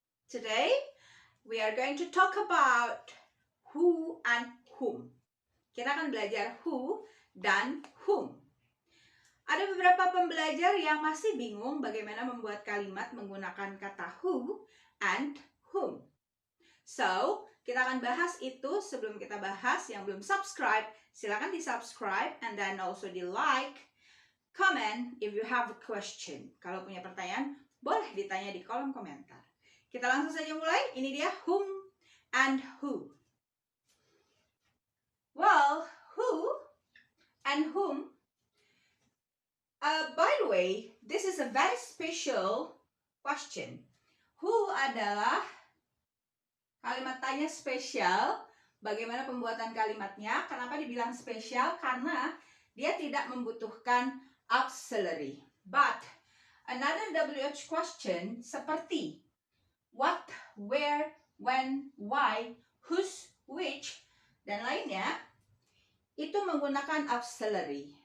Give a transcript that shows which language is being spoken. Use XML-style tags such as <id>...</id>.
<en>Today, we are going to talk about who and whom.</en> <id>Kita akan belajar who dan whom. Ada beberapa pembelajar yang masih bingung bagaimana membuat kalimat menggunakan kata who and whom. So, kita akan bahas itu. Sebelum kita bahas, yang belum subscribe, silakan di-subscribe</id> <en>and then also</en> <id>di-like.</id> <en>Comment if you have a question.</en> <id>Kalau punya pertanyaan, boleh ditanya di kolom komentar. Kita langsung saja mulai. Ini dia whom and who.</id> <en>Well, who and whom. By the way, this is a very special question.</en> <id>Who adalah kalimat tanya spesial. Bagaimana pembuatan kalimatnya? Kenapa dibilang spesial? Karena dia tidak membutuhkan auxiliary.</id> <en>But another WH question</en> <id>seperti what, where, when, why, whose, which, dan lainnya itu menggunakan auxiliary.</id>